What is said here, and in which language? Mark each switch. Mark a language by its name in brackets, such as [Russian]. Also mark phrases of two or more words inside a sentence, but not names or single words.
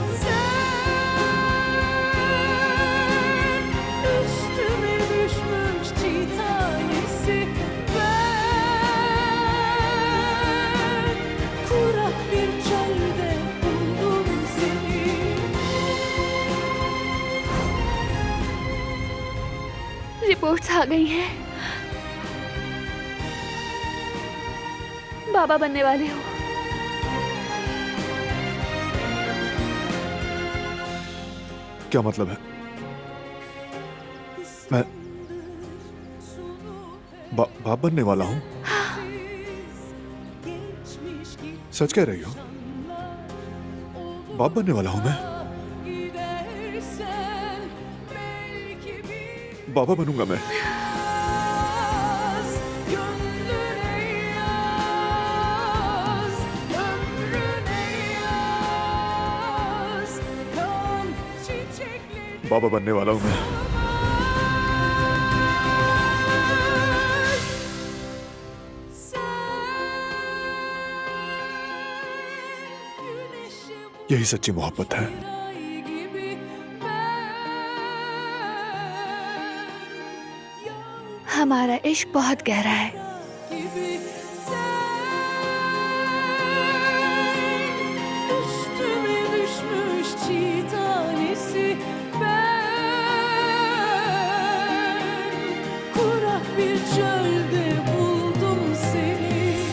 [Turkish] Sen üstüme düşmüş çiğ tanesi. Ben kurak bir çölde buldum seni. [Hindi] रिपोर्ट्स आ गई हैं। बाबा बनने वाले हो। क्या मतलब है? मैं बाप बनने वाला हूं? सच कह रही हो? बाप बनने वाला हूं मैं? बाबा बनूंगा मैं। [Turkish] Gönlüne yaz, ömrüne yaz. Kan çiçekleri [Hindi] बाबा बनने वाला हूं मैं। यही सच्ची मोहब्बत है। हमारा इश्क बहुत गहरा है। [Turkish] Üstüme düşmüş çiğ tanesi. Ben kurak bir çölde buldum seni.